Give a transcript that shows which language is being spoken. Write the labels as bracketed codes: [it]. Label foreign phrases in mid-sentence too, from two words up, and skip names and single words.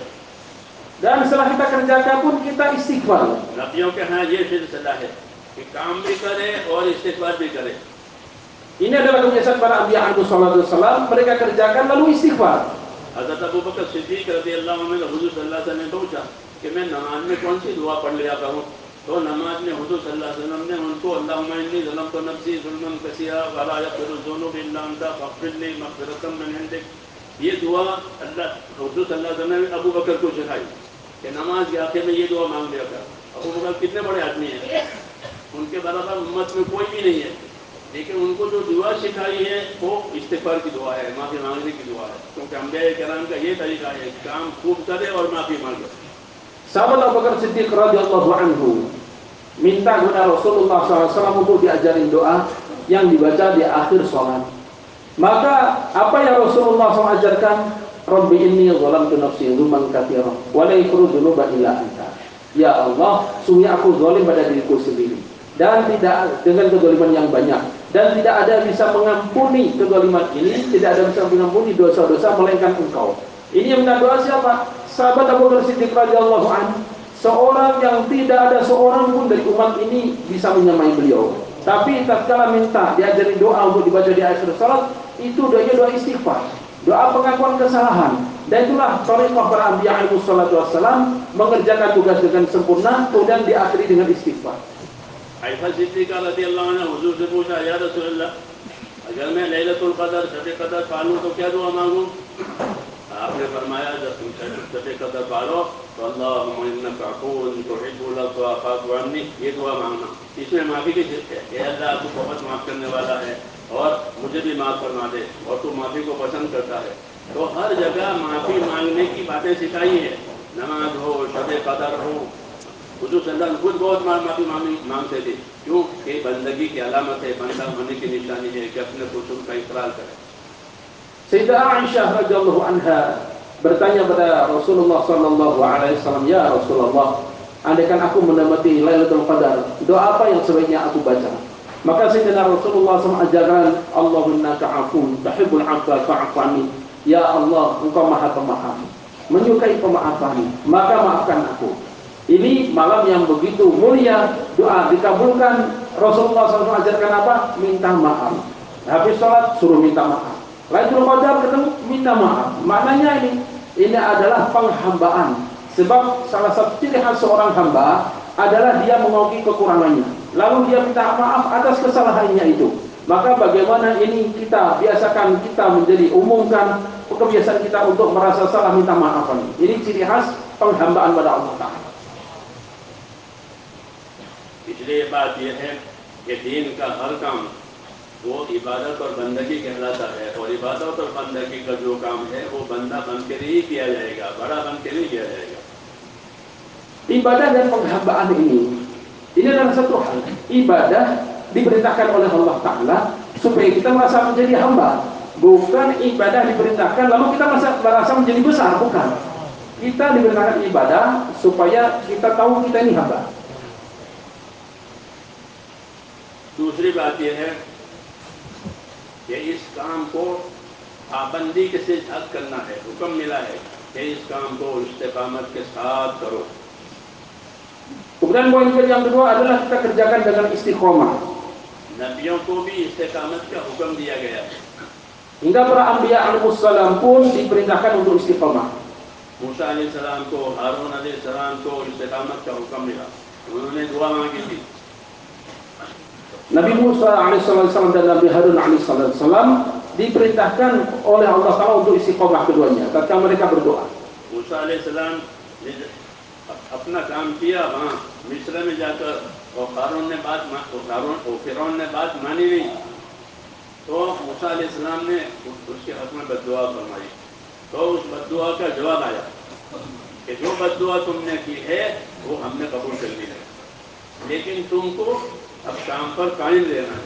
[id] Dan setelah kita kerjakan pun kita istighfar. [hi] नबियों के यहाँ ये सिलसिला है कि काम भी करे और इस्तिग़फ़ार भी करे. [id] Ini adalah kebiasaan para Anbiya [ar] عليهم الصلاة والسلام, [id] mereka kerjakan lalu istighfar. [hi] हज़रत अबू बकर सिद्दीक़ [ar] رضي الله عنه [hi] ने हुज़ूर [ar] صلى الله عليه وسلم [hi] ने पूछा कि मैं नमाज में कौन सी दुआ पढ़ लिया करूँ, तो नमाज में हुज़ूर [ar] صلى الله عليه وسلم [hi] ने उनको [ar] اللهم إني ظلمت نفسي ظلما كثيرا ولا يغفر الذنوب إلا أنت فاغفر لي مغفرة من عندك, [hi] ये दुआ अल्लाह हुज़ूर [ar] صلى الله عليه وسلم [hi] ने अबू बकर को सिखाई कि नमाज के आखिर में ये दुआ मांग लिया कर. अबू बकर कितने बड़े आदमी हैं, उनके बराबर उम्मत में कोई भी नहीं है, लेकिन उनको जो दुआ सिखाई है वो इस्तिग़फ़ार की दुआ है, माफ़ी मांगने की दुआ है, क्योंकि अंबिया किराम का ये तरीका है, काम खूब करे और माफ़ी मांगे. [id] Sahabat Abu Bakar Siddiq [ar] رضي الله عنه [id] minta kepada Rasulullah SAW untuk diajarin doa yang dibaca di akhir sholat. Maka apa yang Rasulullah SAW ajarkan? [ar] ربي إني ظلمت نفسي ظلما كثيرا ولا يغفر الذنوب إلا أنت. [id] Ya Allah, sungguh aku zalim pada diriku sendiri dan tidak dengan kezaliman yang banyak, dan tidak ada bisa mengampuni kezaliman ini, tidak ada bisa mengampuni dosa-dosa melainkan Engkau. Ini yang minta doa siapa? Sahabat Abu Bakar Siddiq [ar] رضي الله عنه, [id] seorang yang tidak ada seorang pun dari umat ini bisa menyamai beliau. Tapi tatkala minta diajari doa untuk dibaca di akhir salat, itu doanya doa istighfar, doa pengakuan kesalahan. Dan itulah thariqah para anbiya [ar] عليهم الصلاة والسلام, [id] mengerjakan tugas dengan sempurna kemudian diakhiri dengan istighfar. [hi] आयशा सिद्दीक़ा [ar] رضي الله عنها [hi] हुज़ूर से पूछा, [ar] يا رسول الله, [hi] अगर मैं [ar] ليلة القدر [hi] शब क़द्र पालूं तो क्या दुआ मांगूं? आपने फरमाया जब तुम शब क़द्र पालो तो [ar] اللهم إنك عفو تحب العفو فاعف عني, [hi] ये दुआ मांगना. इसमें माफ़ी की जिद है, ये अल्लाह तू बहुत माफ़ करने वाला है और मुझे भी माफ़ फरमा दे, और तू माफ़ी को पसंद करता है. तो हर जगह माफ़ी मांगने की बातें सिखाई है, नमाज हो, शब क़द्र हो. हुज़ूर [ar] صلى الله عليه وسلم [hi] खुद बहुत माफ़ी मांगते थे. क्यों? कि बंदगी की अलामत है, बंदा होने की निशानी है कि अपने कुसूर का इकरार करे. [id] Sayyidah Aisyah [ar] رضي الله عنها [id] bertanya pada Rasulullah [ar] صلى الله عليه وسلم, يا رسول الله, [id] andaikan aku mendapati Lailatul Qadar, doa apa yang sebaiknya aku baca? Maka Sayyidina Rasulullah SAW ajarkan, [ar] اللهم إنك عفو تحب العفو فاعف عني. [id] Ya Allah, Engkau Maha Pemaaf, menyukai pemaafan, maka maafkan aku. Ini malam yang begitu mulia, doa dikabulkan. Rasulullah SAW ajarkan apa? Minta maaf. Habis sholat suruh minta maaf. Lailatul Qadar ketemu minta maaf. Maknanya ini adalah penghambaan. Sebab salah satu ciri khas seorang hamba adalah dia mengakui kekurangannya, lalu dia minta maaf atas kesalahannya itu. Maka bagaimana ini kita biasakan, kita menjadi umumkan kebiasaan kita untuk merasa salah minta maaf. Ini ciri khas penghambaan pada Allah Ta'ala. [hi] इसलिए बात यह है कि दीन का हर काम वो इबादत और बंदगी कहलाता है, और इबादत और बंदगी का जो काम है वो बंदा बन के ही किया जाएगा, बड़ा बन के नहीं किया जाएगा. [id] Ibadah dan penghambaan ini adalah satu hal. Ibadah diperintahkan oleh Allah Ta'ala supaya kita merasa menjadi hamba. Bukan ibadah diperintahkan lalu kita merasa menjadi besar, bukan. Kita diperintahkan ibadah supaya kita tahu kita ini hamba. [hi] दूसरी बात यह है कि इस काम को पाबंदी के साथ करना है. हुक्म मिला है कि इस काम को इस्तिकामत के साथ करो. [id] Kemudian poin yang kedua adalah kita kerjakan dengan istiqomah. [hi] नबियों को भी इस्तिकामत का हुक्म दिया गया है. [id] Hingga para anbiya alaihissalam pun diperintahkan untuk istiqamah. [hi] मूसा अलैहिस्सलाम को, हारून अलैहिस्सलाम को इस्तिकामत का हुक्म मिला, उन्होंने दुआ मांगी थी। [id] Nabi Musa alaihissalam dan Nabi Harun alaihissalam diperintahkan oleh Allah Taala untuk istiqamah keduanya ketika mereka berdoa. [hi] मूसा अलैहिस्सलाम ने अपना काम किया वहाँ मिस्र में जाकर, और फिरौन ने बात मानी नहीं, तो मूसा अलैहिस्सलाम ने उसके हक में बद्दुआ फरमाई। तो उस बद्दुआ का जवाब आया कि जो बद्दुआ तुमने की है वो हमने कबूल कर ली है, लेकिन तुमको अब काम पर कायम रहना है।